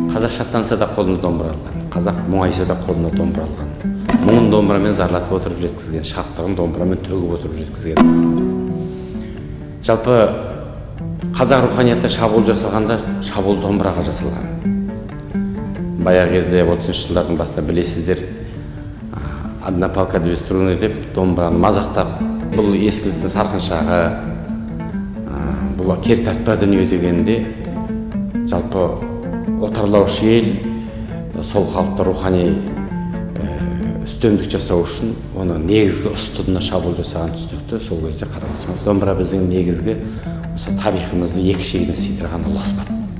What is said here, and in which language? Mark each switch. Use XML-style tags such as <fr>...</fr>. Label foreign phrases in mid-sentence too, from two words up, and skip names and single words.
<kk>қазақ шаттанса да қолына домбыра алған, қазақ мұңайса да қолына домбыра алған, мұңын домбырамен зарлатып отырып жеткізген, шаттығын домбырамен төгіп отырып жеткізген. Жалпы қазақ руханиятына шабуыл жасалғанда шабуыл домбыраға жасалған. Баяғы кезде 30 жылдардың басында білесіздер,</kk> <ru>одна палка две струны</ru> <kk>деп домбыраны мазақтап, бұл ескіліктің сарқыншағы, бұл кер тартпа дүние дегенде жалпы отарлаушы ел сол халықты рухани үстемдік жасау үшін оны негізгі ұстынына шабуыл жасаған түсінікті сол кезде қарап отырсаңыз, домбыра біздің негізгі осы тарихымызды екі шегіне сыйдырған ұлы аспап.</kk>